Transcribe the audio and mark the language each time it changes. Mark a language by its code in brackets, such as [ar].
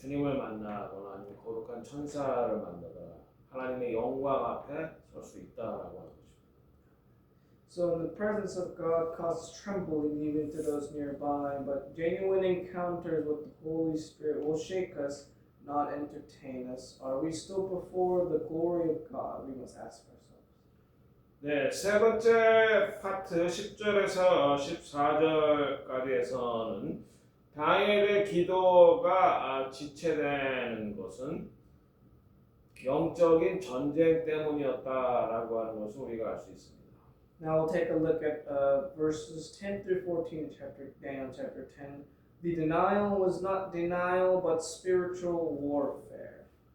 [ko] 주님을 만나거나 아니면 거룩한 천사를 만나거나 하나님의 영광 앞에 설 수 있다라고 하는 것입니다. [en] So in the presence of God causes trembling even to those nearby, but genuine encounters with the Holy Spirit will shake us, not entertain us. Are we still before the glory of God? We must ask ourselves. [ko] 네, 세 번째 파트 10절에서 14절까지에서는 다니엘의 기도가 지체되는 것은 영적인 전쟁 때문이었다라고 하는 것을 우리가 알 수 있습니다. [en] Now we'll take a look at verses 10 through 14 in Daniel chapter 10. The denial was not denial, but spiritual warfare.